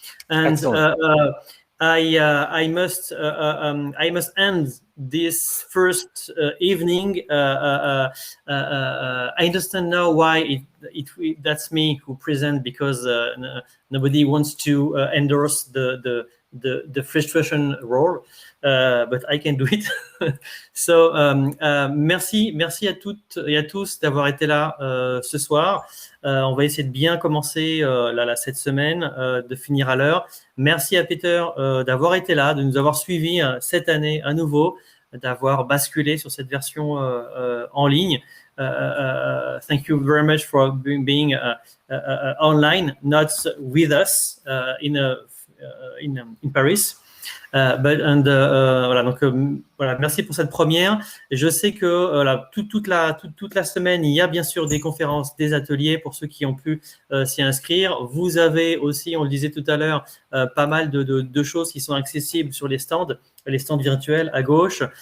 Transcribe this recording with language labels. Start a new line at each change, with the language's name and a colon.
English: And I must end this first evening. I understand now why that's me who present, because nobody wants to endorse the frustration role, but I can do it. So
French: merci à toutes et à tous d'avoir été là ce soir. On va essayer de bien commencer cette semaine, de finir à l'heure. Merci à Peter d'avoir été là, de nous avoir suivis cette année à nouveau, d'avoir basculé sur cette version en ligne.
English: Thank you very much for being online, not with us in Paris.
French: Voilà, donc voilà, merci pour cette première. Je sais que toute la semaine, il y a bien sûr des conférences, des ateliers pour ceux qui ont pu s'y inscrire. Vous avez aussi, on le disait tout à l'heure, pas mal de choses qui sont accessibles sur les stands virtuels à gauche.